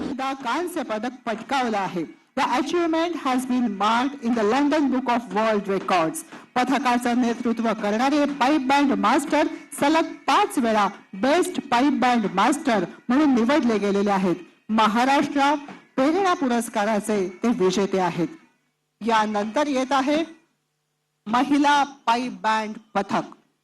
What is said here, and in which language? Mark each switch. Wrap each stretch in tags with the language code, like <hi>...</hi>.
<mr>वेळा कांस्य पदक पटकावलं आहे.</mr> <en>The achievement has been marked in the London Book of World Records.</en> <mr>पथकाचं नेतृत्व करणारे पाईप बँड मास्टर सलग 5 वेळा बेस्ट पाईप बँड मास्टर म्हणून निवडले गेलेले आहेत. महाराष्ट्र प्रेरणा पुरस्काराचे ते विजेते आहेत. यानंतर येत आहे महिला पाईप बँड पथक.</mr>